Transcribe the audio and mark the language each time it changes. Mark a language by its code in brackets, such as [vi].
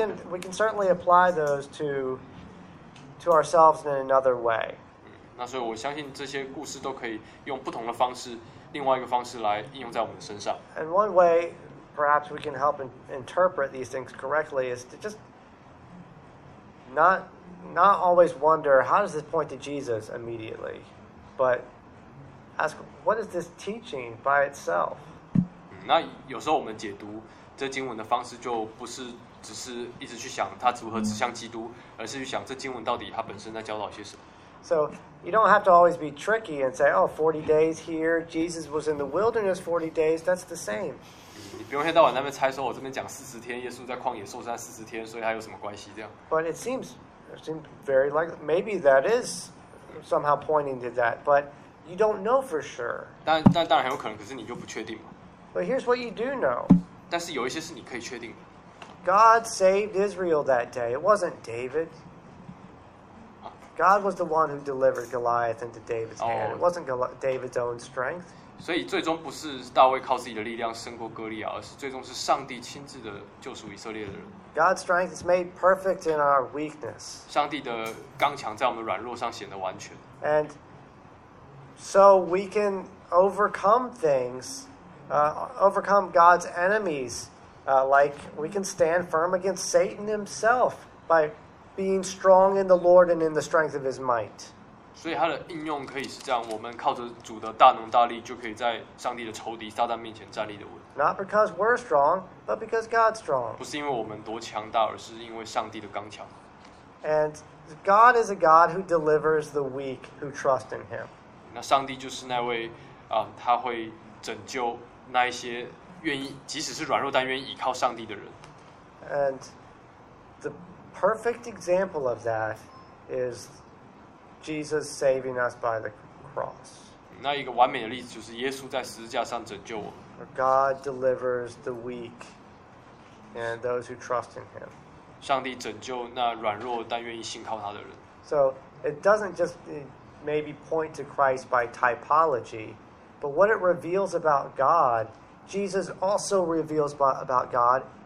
[en] We can certainly apply those to ourselves in another way. [zh] 那所以我相信这些故事都可以用不同的方式，另外一个方式来应用在我们身上。 [en] And one way. Perhaps we can help interpret these things correctly. Is to just not always wonder how does this point to Jesus immediately, but ask what is this teaching by itself. [zh] 那有时候我们解读这经文的方式就不是只是一直去想它如何指向基督，而是去想这经文到底它本身在教导些什么。 [en] So you don't have to always be tricky and say, "Oh, 40 days here. Jesus was in the wilderness 40 days. That's the same." [zh] 你不用一天到晚在那边猜说，我这边讲40天，耶稣在旷野受难40天，所以他有什么关系？这样。 [en] But it seems very likely. Maybe that is somehow pointing to that, but you don't know for sure. [zh] 但当然很有可能，可是你就不确定嘛。 [en] But here's what you do know. [zh] 但是有一些是你可以确定的。 [en] God saved Israel that day. It wasn't David. God was the one who delivered Goliath into David's hand. It wasn't David's own strength. [zh] 所以最终不是大卫靠自己的力量胜过哥利亚，而是最终是上帝亲自的救赎以色列的人。 [en] God's strength is made perfect in our weakness. [zh] 上帝的刚强在我们软弱上显得完全。 [en] And so we can overcome things, overcome God's enemies, like we can stand firm against Satan himself by being strong in the Lord and in the strength of His might. [zh] 所以它的应用可以是这样，我们靠着主的大能大力，就可以在上帝的仇敌撒旦面前站立的稳。 [en] Not because we're strong, but because God's strong. [zh] 不是因为我们多强大，而是因为上帝的刚强。 [en] And God is a God who delivers the weak who trust in Him. [zh] 那上帝就是那位他会拯救那一些愿意，即使是软弱但愿意依靠上帝的人。 [en] And the perfect example of that is. Jesus saving us by the cross. [zh] 那一个完美的例子就是耶稣在十字架上拯救我们。 [en] God delivers the weak and those who trust in Him. [zh] 上帝拯救那软弱但愿意信靠他的人。 [en] So it doesn't just maybe point to Christ by typology, but what it reveals about God, Jesus also reveals about God